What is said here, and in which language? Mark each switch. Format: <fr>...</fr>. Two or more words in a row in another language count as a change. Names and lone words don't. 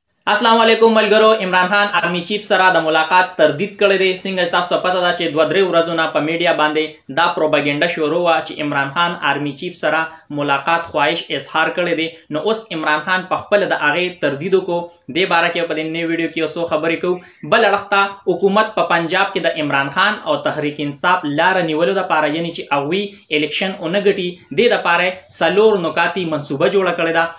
<ar>السلام عليكم</ar> <ps>ملګرو. عمران خان آرمي چیف سره د ملاقات تردید کړې ده. څنګه تاسو پته ده چې 2-3 ورځې نه په میډیا باندې دا پروپاګاندا شروع وا چې عمران خان آرمی چیف سره ملاقات خواهش اظهار کړی دی. نو اوس عمران خان په خپل د هغه تردید کو د باره کې په دې ویډیو کې اوسو خبرې کو. بل اړخته حکومت په پنجاب کې د عمران خان او تحریک انصاف لار نیولو د پاره یعنی چې اوی الیکشن اونګټي د لپاره سلور نکاتی منصوبه جوړه کړې ده.</ps>